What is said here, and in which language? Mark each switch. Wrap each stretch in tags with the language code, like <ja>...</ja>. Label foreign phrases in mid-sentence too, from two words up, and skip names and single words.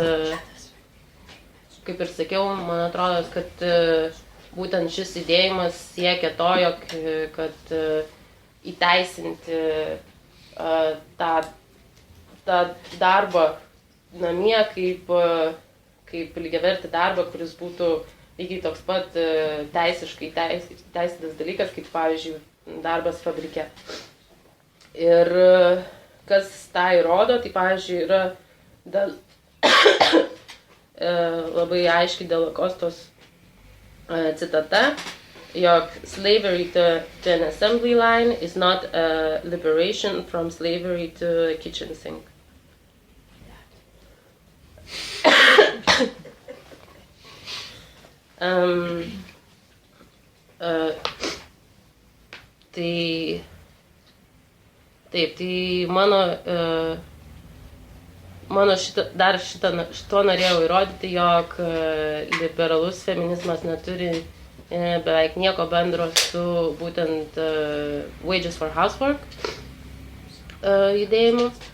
<lt>kaip ir sakiau, man atrodo, kad būtent šis judėjimas siekia to, jog kad įteisinti tą darbą namie kaip lygiavertį darbą, kuris būtų lygiai toks pat teisiškai teisėtas dalykas, kaip pavyzdžiui darbas fabrike. Ir kas tą įrodo, tai pavyzdžiui yra labai aiškiai Della Costos citata, jog</lt> <en>slavery to an assembly line is not a liberation from slavery to a kitchen sink.</en> <lt>Tai mano šito norėjau įrodyti, jog liberalus feminizmas neturi beveik nieko bendro su būtent Wages for Housework judėjimu.</lt>